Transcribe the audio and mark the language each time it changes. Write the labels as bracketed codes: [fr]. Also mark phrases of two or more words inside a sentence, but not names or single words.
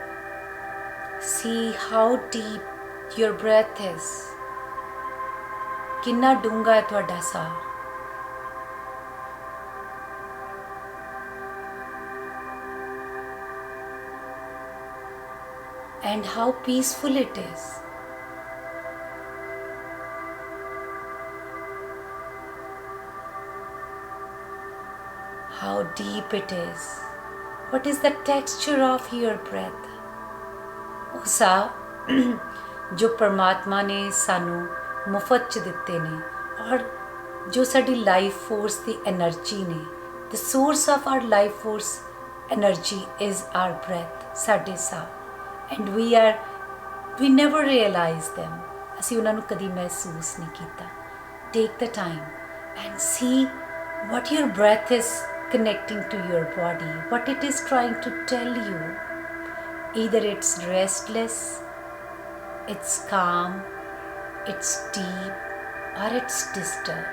[en] See how deep your breath is. [pa] ਕਿਤਨਾ ਡੂੰਘਾ ਹੈ ਤੁਹਾਡਾ ਸਾਹ। [en] And how peaceful it is. How deep it is. What is the texture of your breath? [pa] ਉਹ ਸਾਹ ਜੋ ਪਰਮਾਤਮਾ ਨੇ ਸਾਨੂੰ ਮੁਫਤ 'ਚ ਦਿੱਤੇ ਨੇ ਔਰ ਜੋ ਸਾਡੀ [en] life force [pa] ਦੀ ਐਨਰਜੀ ਨੇ। [en] The source of our life force energy is our breath, [pa] ਸਾਡੇ ਸਾਹ। [en] And we never realize them. [pa] ਅਸੀਂ ਉਹਨਾਂ ਨੂੰ ਕਦੀ ਮਹਿਸੂਸ ਨਹੀਂ ਕੀਤਾ। [en] Take the time and see what your breath is connecting to your body, what it is trying to tell you. Either it's restless, it's calm, it's deep, or it's disturbed.